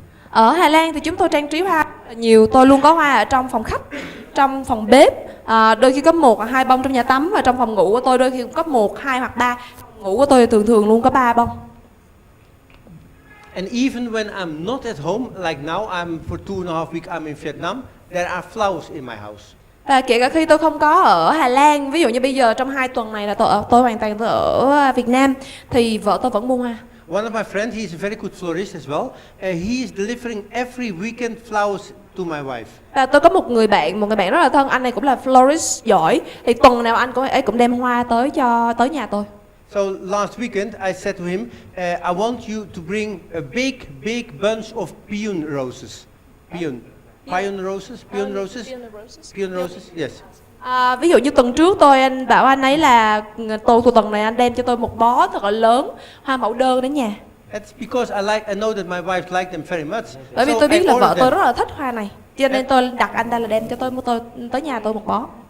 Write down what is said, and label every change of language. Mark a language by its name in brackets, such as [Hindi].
[Vietnamese] Ở Hà Lan thì chúng tôi trang trí hoa nhiều, tôi luôn có hoa ở trong phòng khách, trong phòng bếp, đôi khi có 1 hoặc 2 bông trong nhà tắm, và trong phòng ngủ của tôi đôi khi cũng có 1, 2 hoặc 3. Phòng ngủ của tôi thường luôn có 3 bông. [English] And even when I'm not at home, like now I'm for 2.5 weeks I'm in Vietnam, there are flowers in my house. [Vietnamese] Và kể cả khi tôi không có ở Hà Lan, ví dụ như bây giờ trong 2 tuần này là tôi hoàn toàn ở Việt Nam, thì vợ tôi vẫn mua hoa. [English] One of my friends, he's a very good florist as well. He is delivering every weekend flowers to my wife. [Vietnamese] Và tôi có một người bạn rất là thân, anh này cũng là florist giỏi, thì tuần nào anh cũng đem hoa tới nhà tôi. [English] So last weekend I said to him, I want you to bring a big bunch of peon roses. Peon roses, yes. [Vietnamese] Ví dụ như tuần trước anh bảo anh ấy là tuần này anh đem cho tôi một bó thật là lớn hoa mẫu đơn đến nhà. [English] That's because I know that my wife like them very much. [Vietnamese] Bởi vì tôi biết là vợ tôi rất là thích hoa này, cho nên tôi đặt anh ta là đem cho tôi tới nhà tôi một bó.